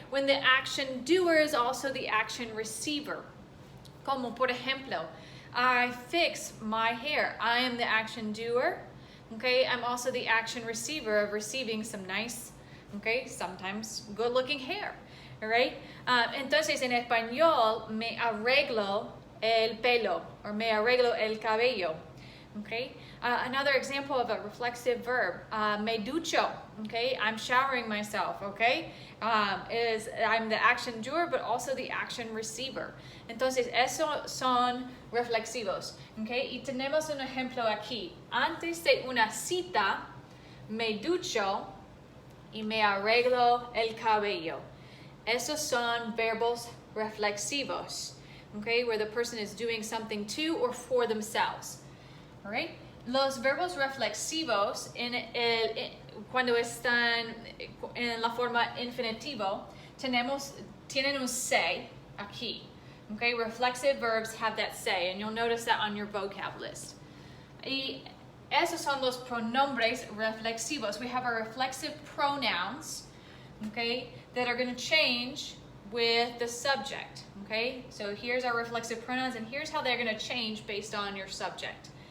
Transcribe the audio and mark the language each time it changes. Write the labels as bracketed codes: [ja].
[en] When the action doer is also the action receiver. [es] Como por ejemplo, [en] I fix my hair. I am the action doer. Okay, I'm also the action receiver of receiving some nice, okay, sometimes good-looking hair. All right? [es] Entonces, en español, me arreglo el pelo, or me arreglo el cabello. [en] Okay? Another example of a reflexive verb, [es] me ducho. [en] Okay? I'm showering myself. Okay? I'm the action doer, but also the action receiver. [es] Entonces, esos son reflexivos. Okay? Y tenemos un ejemplo aquí. Antes de una cita, me ducho y me arreglo el cabello. Esos son verbos reflexivos. Okay? [en] Where the person is doing something to or for themselves. All right? [es] Los verbos reflexivos cuando están en la forma infinitivo tienen un se aquí. [en] Okay? Reflexive verbs have that se, and you'll notice that on your vocab list. [es] Y esos son los pronombres reflexivos. [en] We have our reflexive pronouns, okay, that are going to change with the subject. Okay? So here's our reflexive pronouns, and here's how they're going to change based on your subject.